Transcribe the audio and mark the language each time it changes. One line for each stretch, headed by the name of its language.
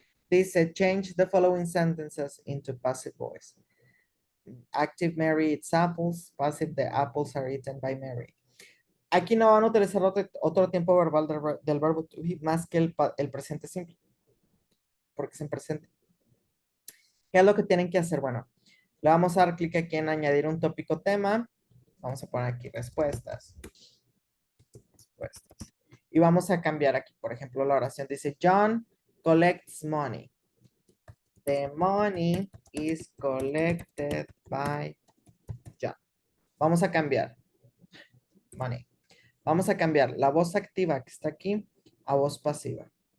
English: Dice, change the following sentences into passive voice. Active Mary eats apples. Passive, the apples are eaten by Mary.
Spanish: Aquí no van a utilizar otro tiempo verbal del verbo to be más que el presente simple. Porque es en presente. ¿Qué es lo que tienen que hacer? Bueno, le vamos a dar clic aquí en añadir un tópico tema. Vamos a poner aquí respuestas. Respuestas. Y vamos a cambiar aquí, por ejemplo, la oración dice,
English: John collects money. The money is collected by John.
Spanish: Vamos a cambiar. Money. Vamos a cambiar la voz activa que está aquí a voz pasiva.